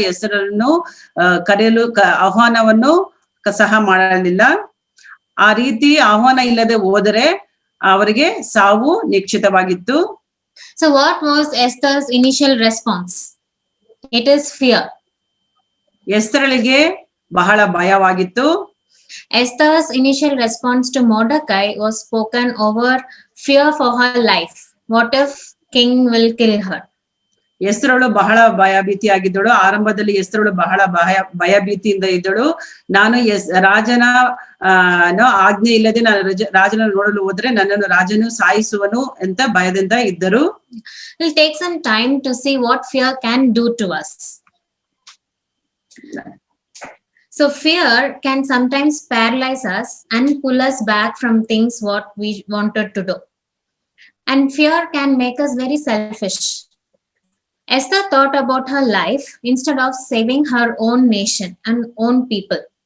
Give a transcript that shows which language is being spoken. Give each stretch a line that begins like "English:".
Kannada: ಎಸ್ತರನ್ನು ಕರೆಯಲು ಆಹ್ವಾನವನ್ನು ಸಹ ಮಾಡಲಿಲ್ಲ. ಆ ರೀತಿ ಆಹ್ವಾನ ಇಲ್ಲದೆ ಹೋದರೆ ಅವರಿಗೆ ಸಾವು ನಿಶ್ಚಿತವಾಗಿತ್ತು.
English: So what was Esther's initial response? It is fear.
Kannada: ಎಸ್ತರಳಿಗೆ ಬಹಳ ಭಯವಾಗಿತ್ತು.
English: Esther's initial response to Mordecai was spoken over fear for her life. What if king will kill her?
Kannada: ಎಸ್ತರಳು ಬಹಳ ಭಯಭೀತಿಯಾಗಿದ್ದಳು. ಆರಂಭದಲ್ಲಿ ಎಸ್ತರಳು ಬಹಳ ಭಯಭೀತಿಯಿಂದ ಇದ್ದಳು. ನಾನು ರಾಜನ ಆಜ್ಞೆ ಇಲ್ಲದೆ ನಾನು ರಾಜನ ನೋಡಲು ಹೋದ್ರೆ ನನ್ನನ್ನು ರಾಜನು ಸಾಯಿಸುವನು ಅಂತ ಭಯದಿಂದ ಇದ್ದರು.
English: We'll take some time to see what fear can do to us. So fear can sometimes paralyze us and pull us back from things what we wanted to do. And fear can make us very selfish. Esther thought about her life instead of saving her own nation and own people.